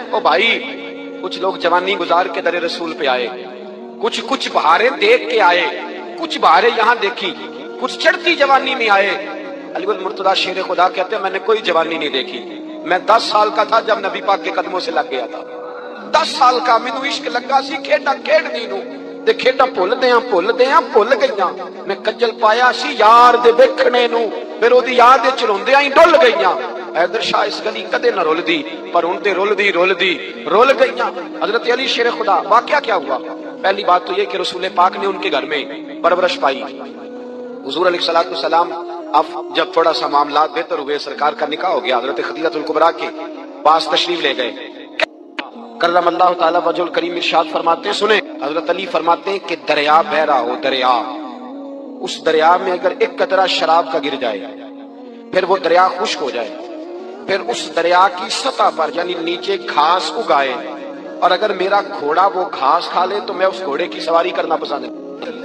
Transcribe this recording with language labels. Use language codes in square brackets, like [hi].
[ur] او بھائی کچھ لوگ جوانی گزار کے در رسول پہ آئے, کچھ بہاریں دیکھ کے آئے, کچھ بہاریں یہاں دیکھی, کچھ چڑھتی جوانی میں آئے. علی المرتضیٰ شیر خدا کہتے ہیں میں نے کوئی جوانی نہیں دیکھی. میں 10 سال کا تھا جب نبی پاک کے قدموں سے لگ گیا تھا. [pa] 10 سال کا مینوں عشق لگا سی, کھیڈا کھیڈنی نو تے کھیڈا بھول گئیاں. میں کجل پایا سی یار دے ویکھنے نو, پھر اودی یاد وچ روندیاں ہی ڈل گئیاں. حیدر شاہ اس گلی کدے نہ رول دی, پر ہن تے رول گئیاں. [ur] حضرت علی شیر خدا, واقعہ کیا ہوا؟ پہلی بات تو یہ کہ رسول پاک نے ان کے گھر میں پرورش پائی. حضور علیہ الصلوۃ والسلام اب جب تھوڑا سا معاملات بہتر ہوئے, سرکار کا نکاح ہو گیا, حضرت خدیجہ الکبریٰ کے پاس تشریف لے گئے. کرم اللہ تعالی وجہ الکریم ارشاد فرماتے ہیں, سنیں حضرت علی فرماتے ہیں کہ دریا بہ رہا ہو, دریا, اس دریا میں اگر ایک قطرہ شراب کا گر جائے پھر وہ دریا خشک ہو جائے, پھر اس دریا کی سطح پر یعنی نیچے گھاس اگائے, اور اگر میرا گھوڑا وہ گھاس کھا لے تو میں اس گھوڑے کی سواری کرنا پسند ہے.